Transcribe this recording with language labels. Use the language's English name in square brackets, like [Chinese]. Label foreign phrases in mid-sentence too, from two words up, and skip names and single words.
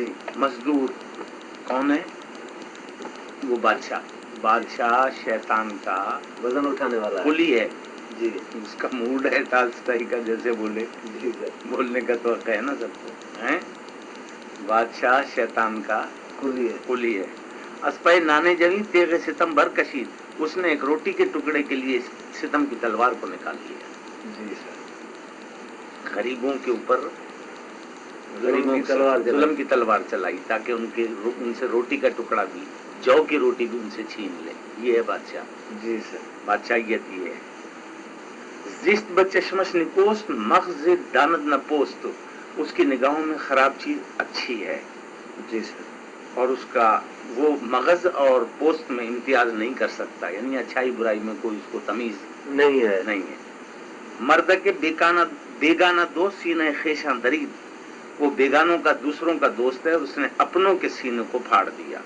[Urdu] مزدور کون ہے؟ وہ بادشاہ شیطان کا وزن اٹھانے والا قلی ہے. جی. اس کا موڈ ہے ٹالسٹائی کا، جیسے بولے. جی سر. بولنے کا تو حق ہے نا سب کو. بادشاہ شیطان کا قلی ہے. [Persian] اسپے نانے جوی تیغ ستم بر کشید، [Urdu] اس نے ایک روٹی کے ٹکڑے کے لیے ستم کی تلوار کو نکال لیا. جی سر. غریبوں کے اوپر ظلم کی تلوار چلائی تاکہ ان سے روٹی کا ٹکڑا بھی، جو کی روٹی بھی ان سے چھین لے. یہ ہے بادشاہ. جی سر. بادشاہیت یہ ہے. [Persian] زشت بچشمش نکوست مغز داند نہ پوست، [Urdu] اس کی نگاہوں میں خراب چیز اچھی ہے. جی سر. اور اس کا وہ مغز اور پوست میں امتیاز نہیں کر سکتا، یعنی اچھائی برائی میں کوئی اس کو تمیز نہیں ہے. [Persian] مرد کے بیگانہ دوست سینہ خیشاں درید، [Urdu] وہ بیگانوں کا دوسروں کا دوست ہے، اس نے اپنوں کے سینے کو پھاڑ دیا.